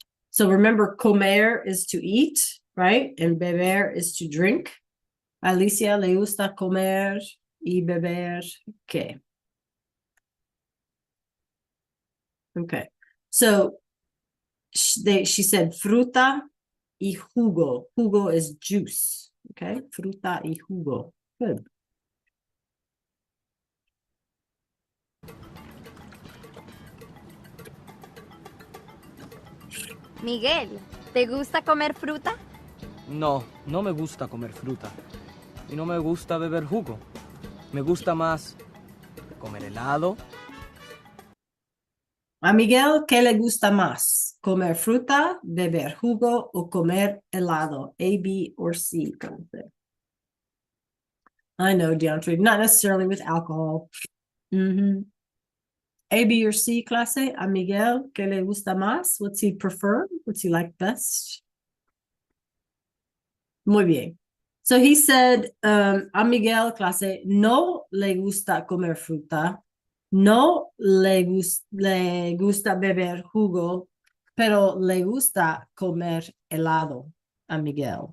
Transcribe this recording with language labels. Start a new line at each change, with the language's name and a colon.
English: So remember, comer is to eat, right? And beber is to drink.
Spanish: Alicia le gusta comer y beber.
English: Okay. Okay. So she said
Spanish: fruta y jugo.
English: Jugo is juice. Okay.
Spanish: Fruta y jugo.
English: Good.
Spanish: Miguel, ¿te gusta comer fruta? No, no me gusta comer fruta. Y no me gusta beber jugo. Me gusta más comer helado. A Miguel, ¿qué le gusta más? ¿Comer fruta, beber jugo o comer helado?
English: A, B, or C? I know, DeAndre, not necessarily with alcohol. A, B, or C, clase?
Spanish: A Miguel, ¿qué le gusta más?
English: What's he prefer? What's he like best?
Spanish: Muy bien.
English: So he said,
Spanish: a Miguel, clase, no le gusta comer fruta. No le gusta beber jugo, pero le gusta comer helado a Miguel.